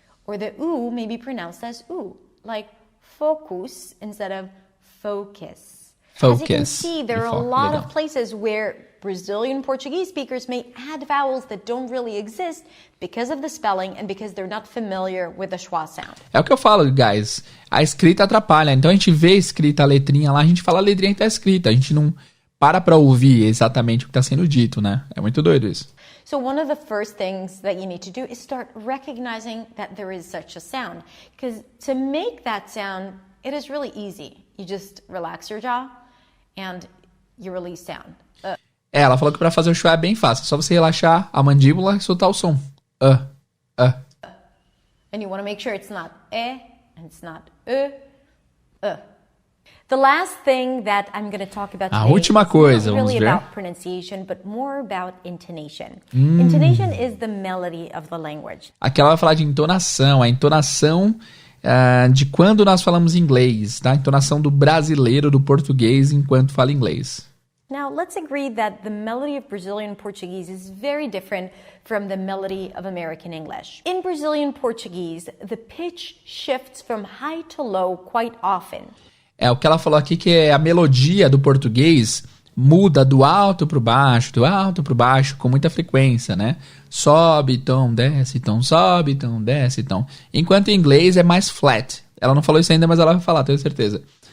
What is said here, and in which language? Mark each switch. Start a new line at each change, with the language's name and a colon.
English: Or the U may be pronounced as U, like focus instead of focus. As you can see, there are a lot of places where Brazilian Portuguese speakers may add vowels that don't really exist because of the spelling and because they're not familiar with the schwa sound.
Portuguese: É o que eu falo, guys. A escrita atrapalha. Então a gente vê escrita a letrinha lá, a gente fala a letrinha que tá escrita. A gente não para pra ouvir exatamente o que tá sendo dito, né? É muito doido isso.
English: So one of the first things that you need to do is start recognizing that there is such a sound. Because to make that sound, it is really easy. You just relax your jaw and you release sound.
Portuguese: Ela falou que pra fazer o schwa é bem fácil. É só você relaxar a mandíbula e soltar o som.
English: And you want to make sure it's not and it's not The last thing that I'm going to talk about today
Portuguese: última coisa,
English: is not really
Portuguese: vamos ver.
English: about pronunciation, but more about intonation. Intonation is the melody of the language.
Portuguese: Aqui ela vai falar de entonação. A entonação de quando nós falamos inglês, tá? A entonação do brasileiro, do português, enquanto fala inglês.
English: Now, let's agree that the melody of Brazilian Portuguese is very different from the melody of American English. In Brazilian Portuguese, the pitch shifts from high to low quite often.
Portuguese: O que ela falou aqui que é a melodia do português muda do alto pro baixo, com muita frequência, né? Sobe tom, desce tom, sobe tom, desce tom. Enquanto em inglês é mais flat. Ela não falou isso ainda, mas ela vai falar, tenho certeza.